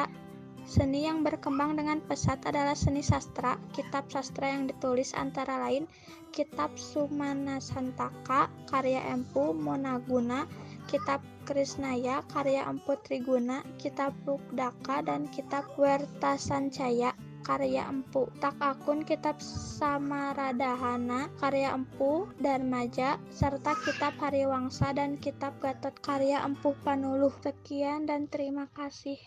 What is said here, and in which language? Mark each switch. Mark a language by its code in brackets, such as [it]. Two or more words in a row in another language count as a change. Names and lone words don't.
[id] Seni yang berkembang dengan pesat adalah seni sastra. Kitab sastra yang ditulis antara lain Kitab Sumanasantaka karya Empu Monaguna, Kitab Krisnaya karya Empu Triguna, Kitab Rukdaka, dan Kitab Wertasancaya karya Empu Takakun, Kitab Samaradahana karya Empu Darmaja, serta Kitab Hariwangsa dan Kitab Gatot karya Empu Panuluh. Sekian dan terima kasih.